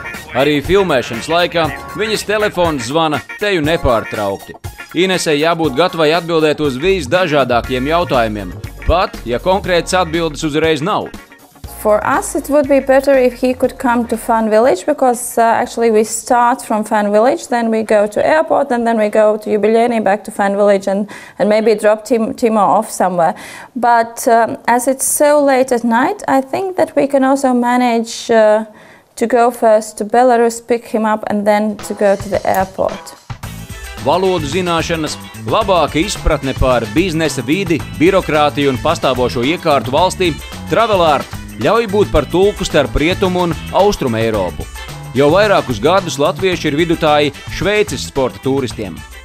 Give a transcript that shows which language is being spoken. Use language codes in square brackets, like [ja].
[lv] Arī filmēšanas laikā viņas telefons zvana teju nepārtraukti. Inesei jābūt gatavai atbildēt uz visdažādākiem jautājumiem, pat ja konkrētas atbildes uzreiz nav. [en] For us, it would be better if he could come to Fun Village, because actually we start from Fun Village, then we go to airport, and then we go to Jubileni, back to Fun Village, and maybe drop Timo off somewhere. But as it's so late at night, I think that we can also manage to go first to Belarus, pick him up, and then to go to the airport. [lv] Valodu zināšanas, labāka izpratne par biznesa vidi, birokrātiju un pastāvošo iekārtu valstī, Travel Art ļauj būt par tulku starp Rietumu un Austrumu Eiropu. Jau vairākus gadus latvieši ir vidutāji Šveices sporta turistiem.